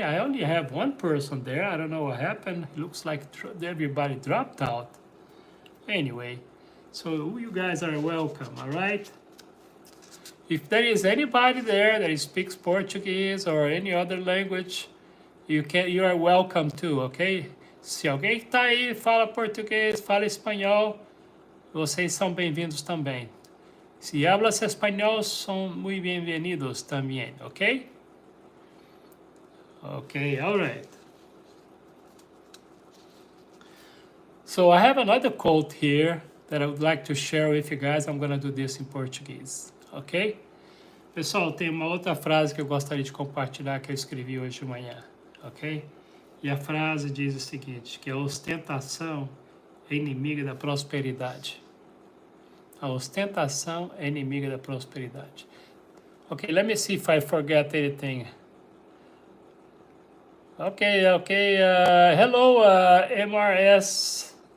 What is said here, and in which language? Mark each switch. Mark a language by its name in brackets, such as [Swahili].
[English] I only have one person there. I don't know what happened. It looks like everybody dropped out. Anyway, so you guys are welcome, all right? If there is anybody there that speaks Portuguese or any other language, you are welcome too, ok? [Portuguese] Se alguém que tá aí fala português, fala espanhol, vocês são bem-vindos também. [Spanish] Si hablas español, son muy bienvenidos también, okay? [English] Okay, all right. So I have another quote here that I would like to share with you guys. I'm gonna do this in Portuguese, ok? [Portuguese] Pessoal, tem uma outra frase que eu gostaria de compartilhar que eu escrevi hoje de manhã, ok? E a frase diz o seguinte, que a ostentação é inimiga da prosperidade. A ostentação é inimiga da prosperidade. [English] Okay, let me see if I forget anything. Okay. Hello, MRSUN.